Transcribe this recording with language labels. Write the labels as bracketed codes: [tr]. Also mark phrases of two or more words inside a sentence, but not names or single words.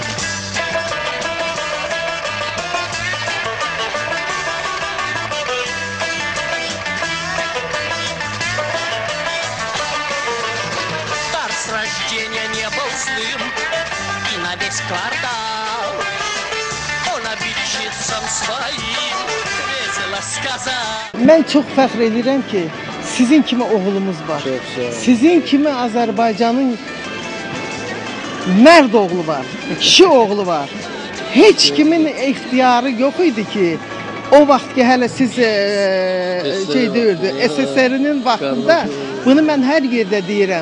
[ru] Рождения не был злым, и на весь квартал он обидчицам своим весело сказал. [az] Mən çox fəxr edirəm ki, sizin kimi oğlumuz var. Sizin kimi Azərbaycanın mərd oğlu var, kişi oğlu var. Heç kimin ixtiyarı yox idi ki, o vaxt ki hələ siz SSR-nin vaxtında, bunu mən hər yerdə deyirəm.